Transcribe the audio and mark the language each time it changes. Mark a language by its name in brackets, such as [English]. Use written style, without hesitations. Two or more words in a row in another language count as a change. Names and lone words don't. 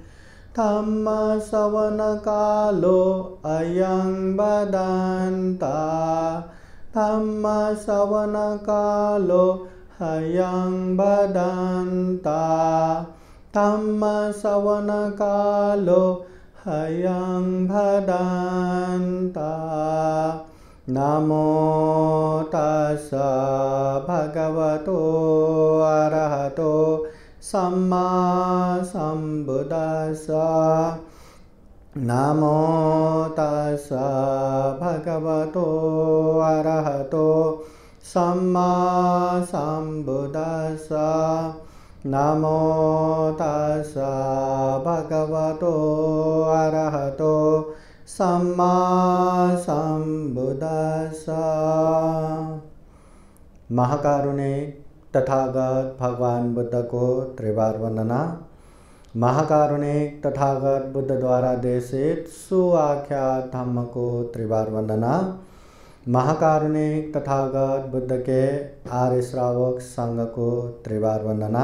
[Pali] धम्मश्रवणकालो अयं वदन्ता धम्मश्रवणकालो अयं वदन्ता धम्मश्रवणकालो अयं वदन्ता। नमो तस्स भगवतो अरहतो सम्मा सम्बुद्धस्स। नमो तस्स भगवतो अरहतो सम्मा सम्बुद्धस्स। नमो तस्स भगवतो अरहतो सम्मा सम्बुद्धस्स। [Hindi] महाकारुणिक तथागत भगवान बुद्ध को त्रिवार वंदना। महाकारुणिक तथागत बुद्ध द्वारा देशित सुआख्यात धम्म को त्रिवार वंदना। महाकारुणिक तथागत बुद्ध के आर्य श्रावक संघ को त्रिवार वंदना।